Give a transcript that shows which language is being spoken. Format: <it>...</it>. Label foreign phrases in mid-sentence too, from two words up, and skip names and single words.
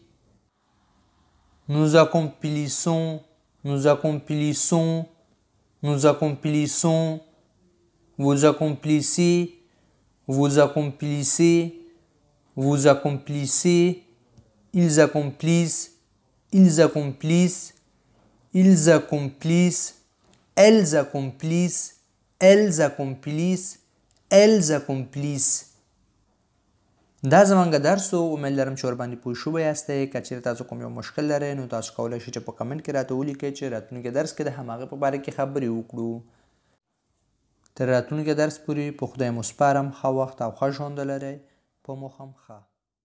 <fr>nous accomplissons nous accomplissons nous accomplissons vous accomplissez vous accomplissez vous accomplissez ils accomplissent ils accomplissent ils accomplissent elles accomplissent elles accomplissent elles accomplissent.</fr> <ps>دا زمونږ درس و. امید لرم چې ورباندې پوه شوي یاستئ. که چیرې تاسو کوم یو مشکل لرئ نو تاسو کولی شئ چې په کمنټ کې راته ولیکئ چې راتلونکي درس کې د هماغې په باره کې خبرې وکړو. تر راتلونکي درس پورې په خدای مو سپارم. ښه وخت او ښه ژوند ولرئ. په مو هم ښه.</ps>